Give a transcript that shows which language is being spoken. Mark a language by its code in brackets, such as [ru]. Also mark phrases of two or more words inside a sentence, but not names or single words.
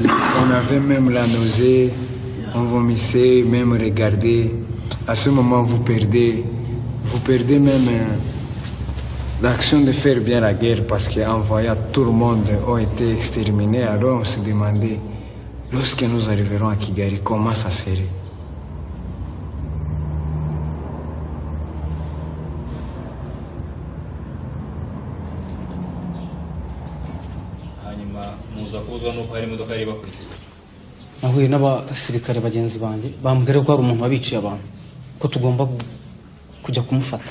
[fr] On avait même la nausée, on vomissait, même regarder. À ce moment, vous perdez même l'action de faire bien la guerre parce qu'en voyant tout le monde a été exterminé. Alors on se demandait, lorsque nous arriverons à Kigali, comment ça serait? [rw] nahuye n'abasirikare bagenzi banjye bambwira ko hari umuntu wabiciye abantu, ko tugomba kujya kumufata.